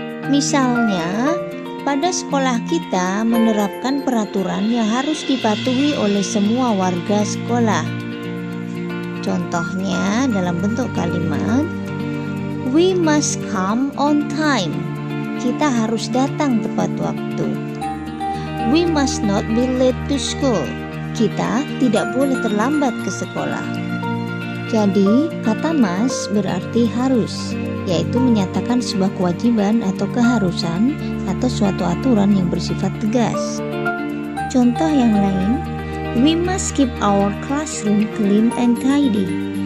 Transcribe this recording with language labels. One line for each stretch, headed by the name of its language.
Indonesian: Misalnya, pada sekolah kita menerapkan peraturan yang harus dipatuhi oleh semua warga sekolah. Contohnya dalam bentuk kalimat
English: We must come on time.
Indonesian: Kita harus datang tepat waktu.
English: We must not be late to school.
Indonesian: Kita tidak boleh terlambat ke sekolah. Jadi kata must berarti harus, yaitu menyatakan sebuah kewajiban atau keharusan atau suatu aturan yang bersifat tegas. Contoh yang lain
English: We must keep our classroom clean and tidy.